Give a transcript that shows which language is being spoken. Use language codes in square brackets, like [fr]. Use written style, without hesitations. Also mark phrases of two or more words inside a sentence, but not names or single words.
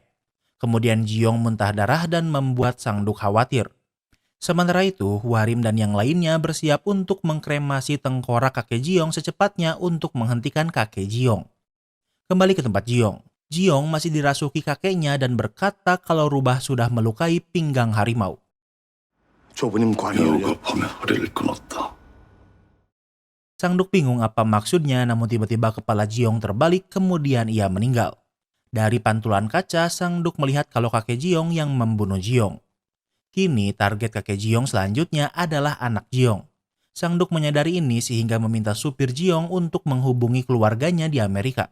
[id] Kemudian Jiong muntah darah dan membuat Sang Duk khawatir. Sementara itu, Huarim dan yang lainnya bersiap untuk mengkremasi tengkorak kakek Jiong secepatnya untuk menghentikan kakek Jiong. Kembali ke tempat Jiong. Jiong masih dirasuki kakeknya dan berkata kalau rubah sudah melukai pinggang harimau. [ko] 조부님 관이 열려. 배고픔에 허리를 끊었다. [id] Sang Duk bingung apa maksudnya namun tiba-tiba kepala Jiong terbalik kemudian ia meninggal. Dari pantulan kaca, Sang Duk melihat kalau kakek Jiong yang membunuh Jiong. Kini target kakek Jiong selanjutnya adalah anak Jiong. Sang Duk menyadari ini sehingga meminta supir Jiong untuk menghubungi keluarganya di Amerika.